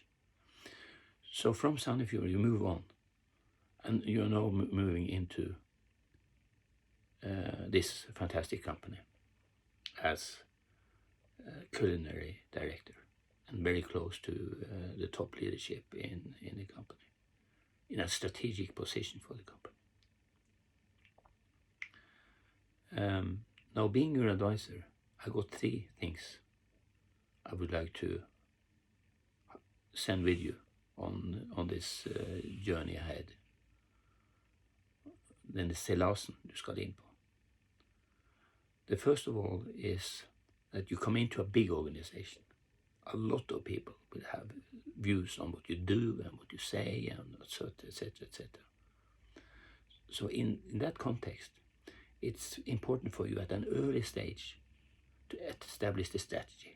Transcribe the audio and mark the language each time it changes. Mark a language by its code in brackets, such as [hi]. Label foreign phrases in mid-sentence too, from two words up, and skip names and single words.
[en] So from Sandefjord you move on. And you're now moving into this fantastic company as culinary director and very close to the top leadership in the company, in a strategic position for the company. Now, being your advisor, I got 3 things I would like to send with you on this journey ahead. [no] Den seilasen du skal inn på. [en] The first of all is that you come into a big organization. A lot of people will have views on what you do and what you say and etc., etc. So in that context, it's important for you at an early stage to establish the strategy.